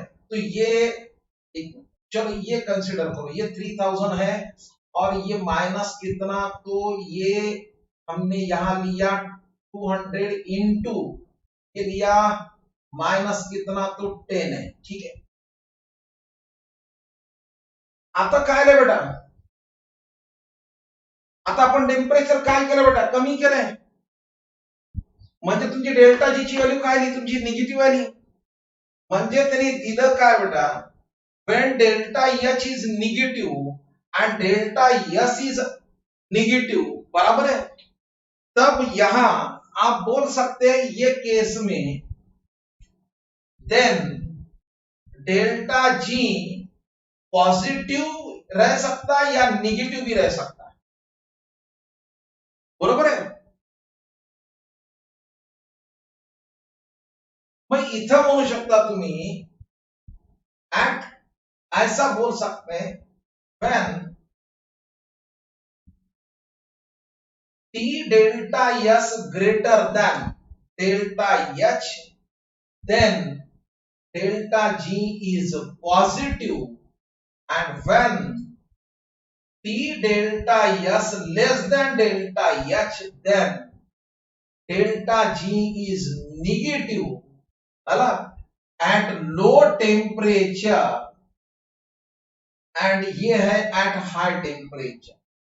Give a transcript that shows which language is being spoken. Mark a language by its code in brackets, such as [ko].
[hi] तो ये चलो ये कंसिडर करो, ये 3000 है और ये माइनस कितना, तो ये हमने यहां लिया 200 इंटू ये लिया माइनस कितना, तो 10 है, ठीक है। [mr] आता काय आलं बेटा, आता आपण टेम्परेचर काय केलं बेटा, कमी केलंय, म्हणजे तुमची डेल्टा जी ची व्हॅल्यू काय आली, तुमची निगेटिव्ह आली। म्हणजे त्यांनी दिलं काय बेटा, [en] when delta H is negative and delta S is negative, [hi] बराबर है। तब यहां आप बोल सकते हैं ये केस में देन डेल्टा जी पॉजिटिव रह सकता है या निगेटिव भी रह सकता है, बरोबर है। [mr] मग इथं म्हणू शकता तुम्ही ऍट, [hi] ऐसा बोल सकते हैं [mr] when [en] T delta S greater than delta H, then delta G is positive, and when T delta S less than delta H, then delta G is negative, at low temperature, and [hi] ये है [en] at high temperature।